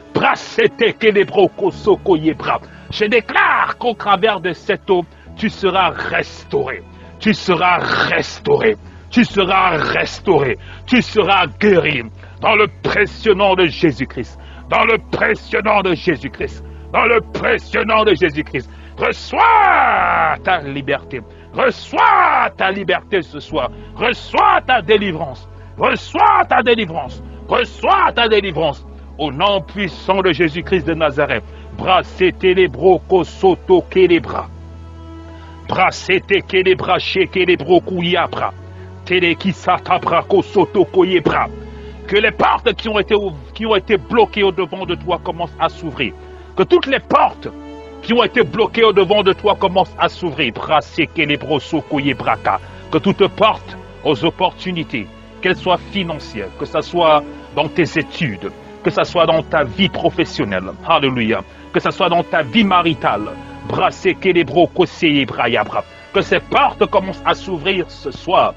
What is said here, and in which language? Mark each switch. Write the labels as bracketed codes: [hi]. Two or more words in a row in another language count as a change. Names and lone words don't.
[fr] je déclare qu'au travers de cette eau, tu seras restauré, tu seras restauré, tu seras restauré, tu seras guéri dans le précieux nom de Jésus-Christ, dans le précieux nom de Jésus-Christ, dans le précieux nom de Jésus-Christ. Reçois ta liberté, reçois ta liberté ce soir, reçois ta délivrance, reçois ta délivrance, reçois ta délivrance. Au nom puissant de Jésus-Christ de Nazareth, brassete les brocos soto kelebra, brassete kelebra sheke les brocou yabra, tele qui s'atabra ko soto koyebra. Que les portes qui ont été bloquées au devant de toi commencent à s'ouvrir. Que toutes les portes qui ont été bloquées au devant de toi commencent à s'ouvrir. Brasseke les broso koyebraka. Que toute porte aux opportunités, qu'elles soient financières, que ce soit dans tes études, que ce soit dans ta vie professionnelle, alléluia, que ce soit dans ta vie maritale, que ces portes commencent à s'ouvrir ce soir.